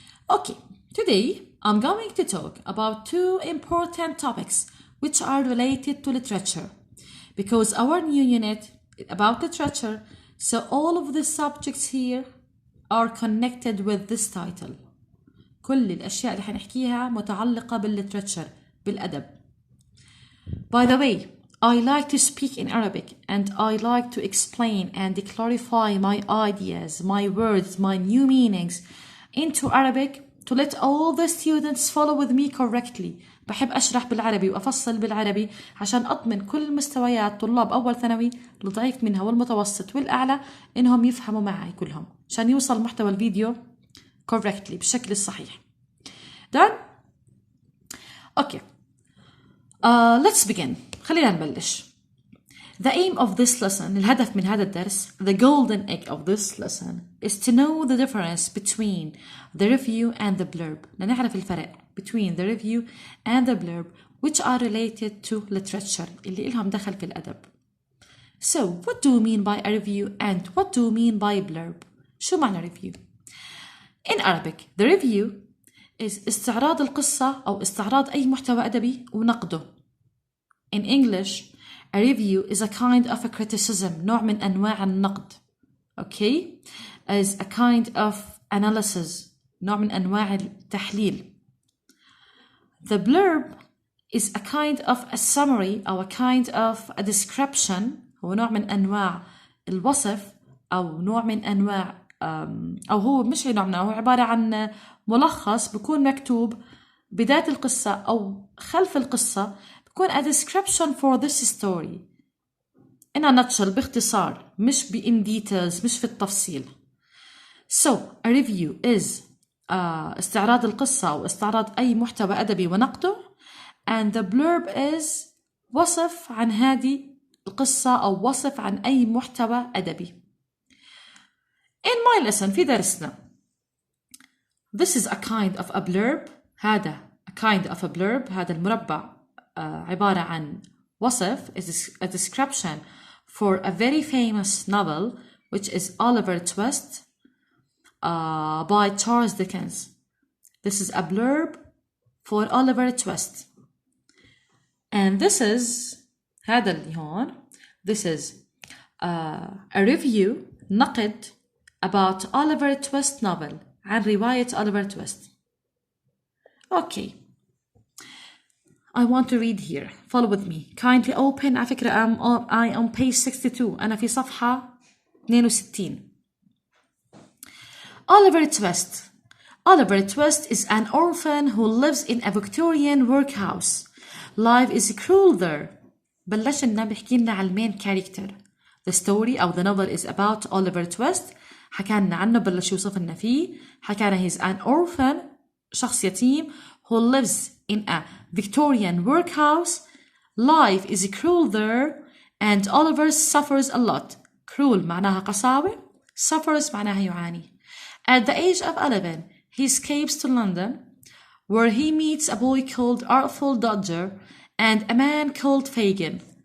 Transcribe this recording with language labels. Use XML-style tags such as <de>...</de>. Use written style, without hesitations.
<en>Okay, today I'm going to talk about two important topics which are related to literature because our new unit is about literature, so all of the subjects here are connected with this title.</en> <ar>كل الأشياء اللي حنحكيها متعلقة بالليتراتشر بالأدب.</ar> <en>By the way, I like to speak in Arabic and I like to explain and clarify my ideas, my words, my new meanings into Arabic to let all the students follow with me correctly.</en> <ar>بحب أشرح بالعربي وأفصل بالعربي عشان أضمن كل مستويات طلاب أول ثانوي الضعيف منها والمتوسط والأعلى إنهم يفهموا معي كلهم عشان يوصل محتوى الفيديو</ar> <en>correctly</en> <ar>بالشكل الصحيح.</ar> <en>Done? Okay. Let's begin.</en> <ar>خلينا نبلش.</ar> <en>The aim of this lesson,</en> <ar>الهدف من هذا الدرس,</ar> <en>the golden egg of this lesson, is to know the difference between the review and the blurb.</en> <ar>لنعرف الفرق</ar> <en>between the review and the blurb, which are related to literature,</en> <ar>اللي إلهم دخل في الأدب.</ar> <en>So, what do we mean by a review and what do we mean by a blurb?</en> <ar>شو معنى review?</ar> <en>In Arabic, the review is</en> <ar>استعراض القصة أو استعراض أي محتوى أدبي ونقده.</ar> <en>In English, a review is a kind of a criticism,</en> <ar>نوع من أنواع النقد.</ar> <en>Okay? Is a kind of analysis,</en> <ar>نوع من أنواع التحليل.</ar> <en>The blurb is a kind of a summary</en> <ar>أو</ar> <en>a kind of a description,</en> <ar>هو نوع من أنواع الوصف أو نوع من أنواع أو هو مش نوع من هو عبارة عن ملخص بيكون مكتوب بداية القصة أو خلف القصة بيكون</ar> <en>a description for this story in a nutshell</en> <ar>باختصار مش</ar> <en>in details</en> <ar>مش في التفصيل.</ar> <en>So a review is</en> <ar>استعراض القصة أو استعراض أي محتوى أدبي ونقده</ar> <en>and the blurb is</en> <ar>وصف عن هذه القصة أو وصف عن أي محتوى أدبي.</ar> <en>In my lesson</en> <ar>في درسنا</ar> <en>this is a kind of a blurb هذا a kind of a blurb</en> <ar>هذا المربع عبارة عن وصف</ar> <en>is a description for a very famous novel which is Oliver Twist by Charles Dickens. This is a blurb for Oliver Twist and this is</en> <ar>هذا اللي هون</ar> <en>this is a review نقد about Oliver Twist novel</en> <ar>عن رواية</ar> <en>Oliver Twist. Okay. I want to read here. Follow with me. Kindly open.</en> <ar>على فكرة</ar> <en>I on page 62.</en> <ar>أنا في صفحة 62.</ar> <en>Oliver Twist. Oliver Twist is an orphan who lives in a Victorian workhouse. Life is cruel there.</en> <ar>بلشنا بحكي لنا على المين character.</ar> <en>The story أو the novel is about Oliver Twist.</en> <ar>حكانا عنه بلش يوصف لنا فيه.</ar> <en>حكانا he's an orphan</en> <ar>شخص يتيم</ar> <en>who lives in a Victorian workhouse. Life is cruel there and Oliver suffers a lot.</en> <ar>Cruel معناها قساوة. Suffers معناها يعاني.</ar> <en>At the age of 11, he escapes to London where he meets a boy called Artful Dodger and a man called Fagin.</en>